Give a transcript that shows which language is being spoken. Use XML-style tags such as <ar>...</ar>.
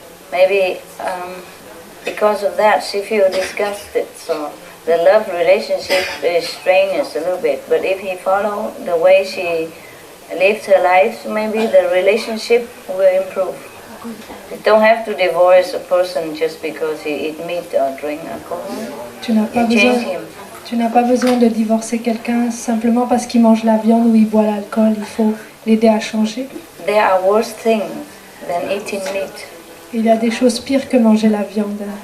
<en>Maybe because of that she feels disgusted, so the love relationship is strenuous a little bit. But if he follow the way she lives her life, maybe the relationship will improve. You don't have to divorce a person just because he eat meat or drink alcohol.</en> <fr>Tu n'as pas besoin de divorcer quelqu'un simplement parce qu'il mange la viande ou il boit l'alcool. Il faut l'aider à changer.</fr> <en>There are worse things than eating meat.</en> <fr>Il y a des choses pires que manger la viande.</fr>